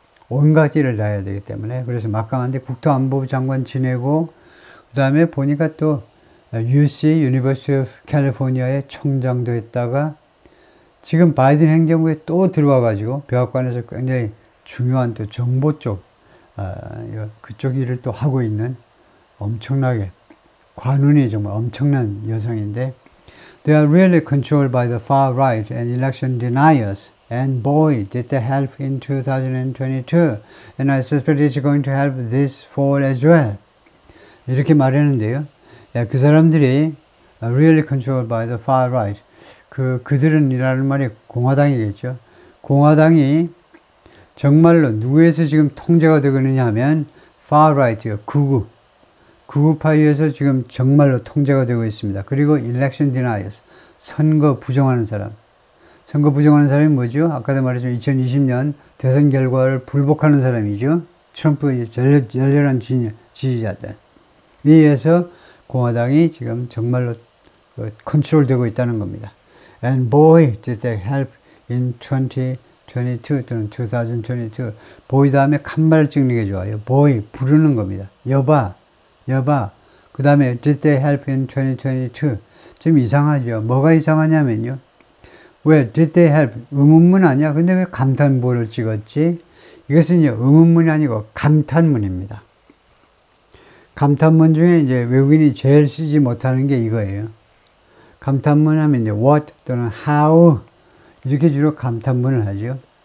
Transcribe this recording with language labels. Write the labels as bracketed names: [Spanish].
[Korean] 온갖 일을 다 해야 되기 때문에 그래서 막강한데 국토안보부 장관 지내고 그 다음에 보니까 또 UC, University of California의 총장도 했다가 지금 바이든 행정부에 또 들어와가지고 백악관에서 굉장히 중요한 또 정보 쪽 그쪽 일을 또 하고 있는 엄청나게 관운이 정말 엄청난 여성인데 [English] They are really controlled by the far right and election deniers. And boy, did they help in 2022. And I suspect it's going to help this fall as well. [Korean] 이렇게 말했는데요. 그 사람들이 [English] really controlled by the far right. [Korean] 그들은 이라는 말이 공화당이겠죠. 공화당이 정말로 누구에서 지금 통제가 되고 있느냐 하면 far right요. 극우파이에서 지금 정말로 통제가 되고 있습니다. 그리고 [English] election deniers. [Korean] 선거 부정하는 사람. 선거 부정하는 사람이 뭐죠? 아까도 말했죠. 2020년 대선 결과를 불복하는 사람이죠. 트럼프의 열렬한 지지자들. 에 의해서 공화당이 지금 정말로 컨트롤되고 있다는 겁니다. [English] And boy, did they help in 2022 또는 2022. [Korean] boy 다음에 칸말을 찍는 게 좋아요. boy, 부르는 겁니다. 여봐. 그 다음에 [English] did they help in 2022. [Korean] 좀 이상하죠. 뭐가 이상하냐면요. 왜 [English] did they help? [Korean] 의문문 아니야? 근데 왜 감탄부호를 찍었지? 이것은요, 의문문이 아니고 감탄문입니다. 감탄문 중에 이제 외국인이 제일 쓰지 못하는 게 이거예요. 감탄문 하면 이제 what 또는 how 이렇게 주로 감탄문을 하죠.